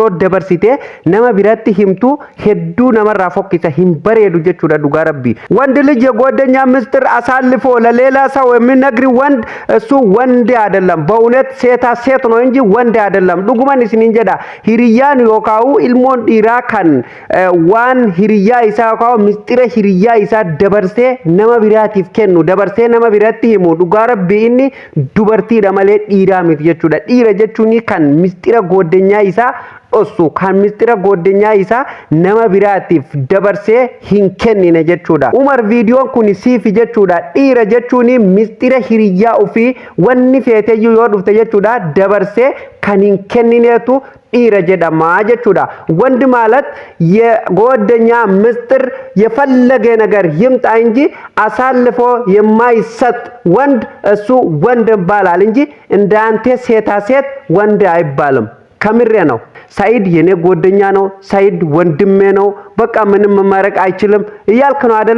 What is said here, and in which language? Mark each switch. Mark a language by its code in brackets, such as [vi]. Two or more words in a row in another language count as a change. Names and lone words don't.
[om] ደበርሲቴ ነመ ቢራቲ ሂምቱ ሄዱ ነመራ ፎክተ ሂምበሬዱ ጀቹዳ ዱጋ ረቢ [am] ወንድ ልጅ የጓደኛ ምስጢር አሳልፎ ለሌላ ሰው የሚነግር ወንድ እሱ ወንድ አይደለም በእውነት ሴታ ሴት ነው እንጂ ወንድ አይደለም [om] ዱጉማን ሲንጀዳ ሂሪያን ዮካው ኢልሞን ዲራ ካን waan hiriyaa isaa yookaan mistira hiriyaa isaa dabarsee nama biraatiif kennu dabarsee nama biraatti himu dhugaa rabbii inni dubartiidha malee dhiiraa miti jechuudha. Dhiira jechuun kan mistira goddanyaa isaa osu kan mistira goddanyaa isaa nama biraatiif dabarsee hin kennine jechuudha. Umar viidiyoon kun siifi jechuudha. Dhiira jechuun mistira hiriyaa ofii wanni feeteyyuu yoo dhufte jechuudha dabarsee kan hin kennineetu dhiira jedhama jechuudha. [am] ወንድ ማለት የጓደኛ ምስጢር የፈለገ ነገር ይምጣ እንጂ አሳልፎ የማይሰጥ ወንድ እሱ ወንድ ይባላል እንጂ እንዳንተ ሴታ ሴት ወንድ አይባልም። ከምሬ ነው። ሳይድ የኔ ጓደኛ ነው። ሳይድ ወንድሜ ነው። በቃ ምንም ማረቅ አይችልም እያልክ ነው አይደለ?